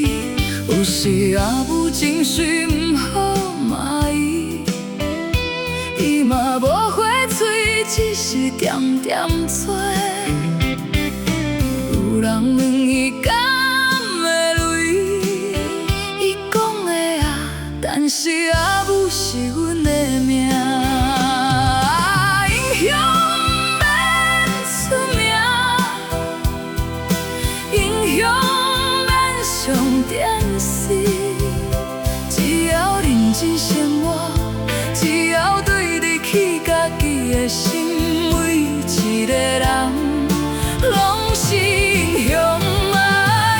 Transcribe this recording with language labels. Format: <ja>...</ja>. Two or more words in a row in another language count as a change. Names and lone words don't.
<nan>有时阿母情绪毋好骂伊，伊嘛无回嘴，只是点点做。有人问伊敢会累，伊讲会啊，但是阿母是阮的命。英雄免出名，英雄免上电视，只要认真生活，只要对得起家己的心，每一个人拢是英雄啊！</nan>